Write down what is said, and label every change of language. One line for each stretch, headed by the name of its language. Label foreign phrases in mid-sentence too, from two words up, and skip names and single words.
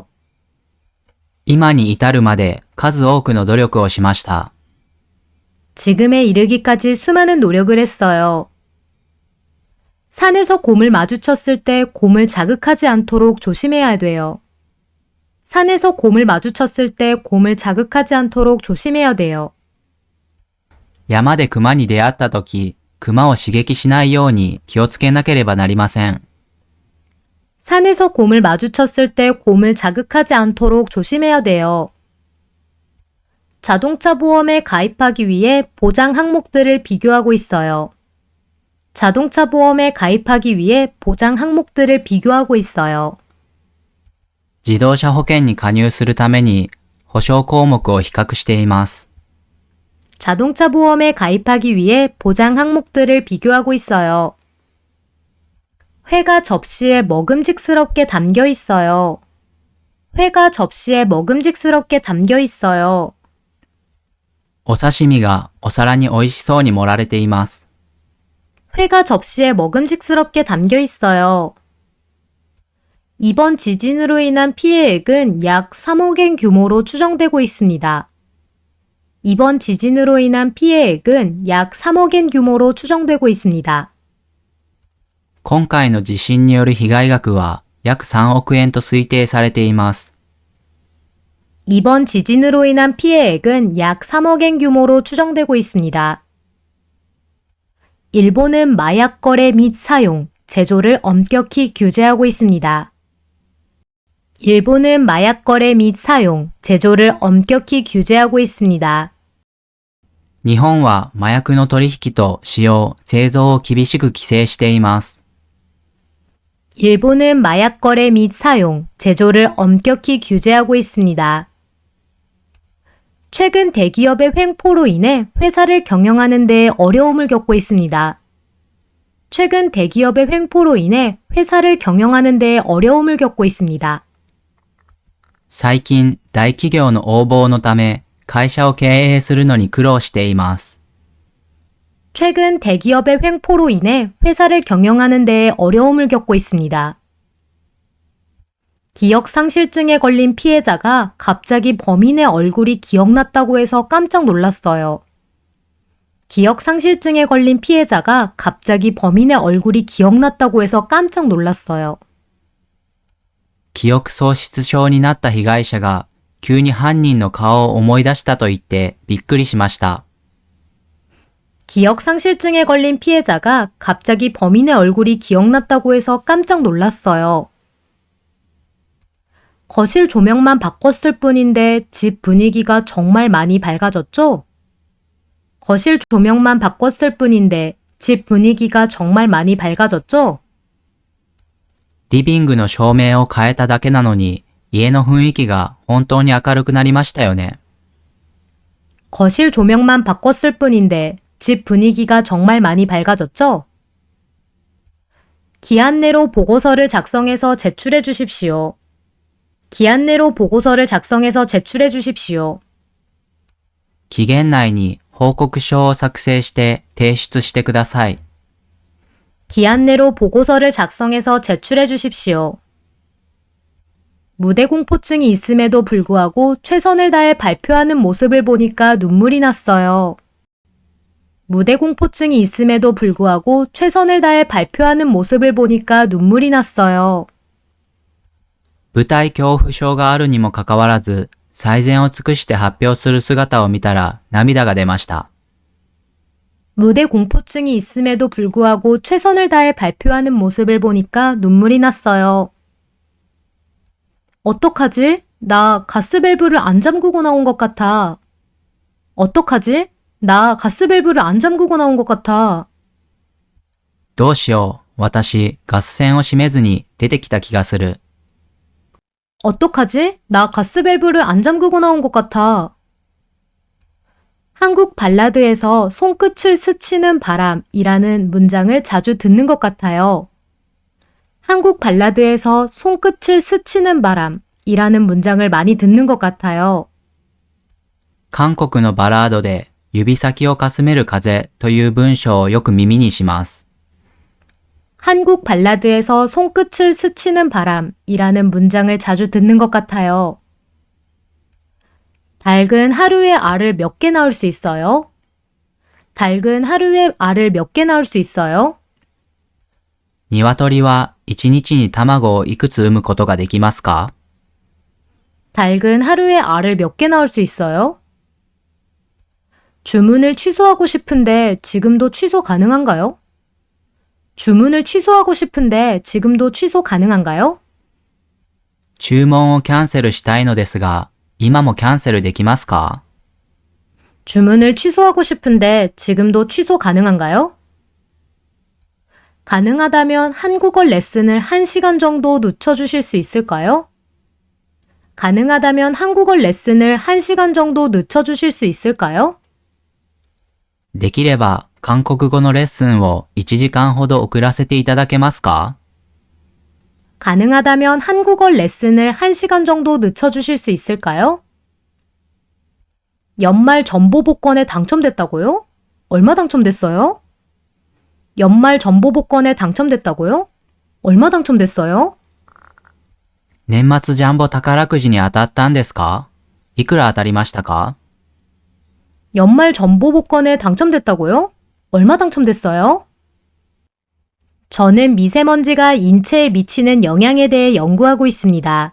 Japanese: 今に至るまで数多くの努力をしました。
Korean: 지금에 이르기까지 수많은 노력을 했어요. 산에서 곰을 마주쳤을 때 곰을 자극하지 않도록 조심해야 돼요. 산에서 곰을 마주쳤을 때 곰을 자극하지 않도록 조심해야 돼요.
Japanese: 山で熊に出会ったとき、熊を刺激しないように気をつけなければなりません。
Korean: 산에서 곰을 마주쳤을 때 곰을 자극하지 않도록 조심해야 돼요. 자동차 보험에 가입하기 위해 보장 항목들을 비교하고 있어요. 자동차 보험에 가입하기 위해 보장 항목들을 비교하고 있어요.
Japanese: 自動車保険に加入するために保証項目を比較しています。
Korean: 자동차 보험에 가입하기 위해 보장 항목들을 비교하고 있어요. 회가 접시에 먹음직스럽게 담겨 있어요. 회가 접시에 먹음직스럽게 담겨 있어요.
Japanese: お刺身がお皿に美味しそうに盛られています。
Korean: 회가 접시에 먹음직스럽게 담겨 있어요. 이번 지진으로 인한 피해액은 약 3억엔 규모로 추정되고 있습니다. 이번 지진으로 인한 피해액은 약 3억엔 규모로 추정되고 있습니다.
Japanese: 今回の地震による被害額は約3億円と推定されています。
Korean: 이번 지진으로 인한 피해액은 약 3억엔 규모로 추정되고 있습니다. 일본은 마약 거래 및 사용, 제조를 엄격히 규제하고 있습니다. 일본은 마약 거래 및 사용, 제조를 엄격히 규제하고 있습니다.
Japanese: 日本は麻薬の取引と使用、製造を厳しく規制しています。
Korean: 일본은 마약 거래 및 사용, 제조를 엄격히 규제하고 있습니다. 최근 대기업의 횡포로 인해 회사를 경영하는 데 어려움을 겪고 있습니다. 최근 대기업의 횡포로 인해 회사를 경영하는 데 어려움을 겪고 있습니다.
Japanese: 最近、大企業の横暴のため会社を経営するのに苦労しています。
Korean: 최근 대기업의 횡포로 인해 회사를 경영하는 데에 어려움을 겪고 있습니다. 기억상실증에 걸린 피해자가 갑자기 범인의 얼굴이 기억났다고 해서 깜짝 놀랐어요. 기억상실증에 걸린 피해자가 갑자기 범인의 얼굴이 기억났다고 해서 깜짝 놀랐어요.
Japanese: 記憶喪失症になった被害者が急に犯人の顔を思い出したと言ってびっくりしました。
Korean: 기억상실증에 걸린 피해자가 갑자기 범인의 얼굴이 기억났다고 해서 깜짝 놀랐어요. 거실 조명만 바꿨을 뿐인데 집 분위기가 정말 많이 밝아졌죠? 거실 조명만 바꿨을 뿐인데 집 분위기가 정말 많이 밝아졌죠?
Japanese: リビングの照明を変えただけなのに家の雰囲気が本当に明るくなりましたよね。
Korean: 거실 조명만 바꿨을 뿐인데 집 분위기가 정말 많이 밝아졌죠? 기한 내로 보고서를 작성해서 제출해 주십시오. 기한 내로 보고서를 작성해서 제출해 주십시오.
Japanese: 期限内に報告書を作成して提出してください。
Korean: 기한 내로 보고서를 작성해서 제출해 주십시오. 무대 공포증이 있음에도 불구하고 최선을 다해 발표하는 모습을 보니까 눈물이 났어요. 무대 공포증이 있음에도 불구하고 최선을 다해 발표하는 모습을 보니까 눈물이 났어요.
Japanese: 舞台恐怖症があるにもかかわらず、最善を尽くして発表する姿を見たら涙が出ました。
Korean: 무대 공포증이 있음에도 불구하고 최선을 다해 발표하는 모습을 보니까 눈물이 났어요. 어떡하지? 나 가스밸브를 안 잠그고 나온 것 같아. 어떡하지? 나 가스밸브를 안 잠그고 나온 것 같아.
Japanese: どうしよう、私、ガス栓を閉めずに出てきた気がする。
Korean: 어떡하지? 나 가스밸브를 안 잠그고 나온 것 같아. 한국 발라드에서 손끝을 스치는 바람이라는 문장을 자주 듣는 것 같아요. 한국 발라드에서 손끝을 스치는 바람이라는 문장을 많이 듣는 것 같아요.
Japanese: 韓国のバラードで指先をかすめる風という文章をよく耳にします。
Korean: 한국 발라드에서 손끝을 스치는 바람이라는 문장을 자주 듣는 것 같아요. 닭은 하루에 알을 몇 개 낳을 수 있어요? 닭은 하루에 알을 몇 개 낳을 수 있어요?
Japanese: 鶏は1日に卵をいくつ産むことができますか？
Korean: 닭은 하루에 알을 몇 개 낳을 수 있어요? 주문을 취소하고 싶은데 지금도 취소 가능한가요? 주문을 취소하고 싶은데 지금도 취소 가능한가요?
Japanese: 注文をキャンセルしたいのですが、今もキャンセルできますか？
Korean: 주문을 취소하고 싶은데 지금도 취소 가능한가요? 가능하다면 한국어 레슨을 1시간 정도 늦춰주실 수 있을까요? 가능하다면 한국어 레슨을 1시간 정도 늦춰주실 수 있을까요?
Japanese: できれば韓国語のレッスンを1時間ほど遅らせていただけますか？
Korean: 가능하다면 한국어 레슨을 1시간 정도 늦춰주실 수 있을까요? 연말 전보 복권에 당첨됐다고요? 얼마 당첨됐어요? 연말 전보 복권에 당첨됐다고요? 얼마 당첨됐어요?
Japanese: 年末ジャンボ宝くじに当たったんですか？いくら当たりましたか？
Korean: 연말 전보 복권에 당첨됐다고요? 얼마 당첨됐어요? 저는 미세먼지가 인체에 미치는 영향에 대해 연구하고 있습니다.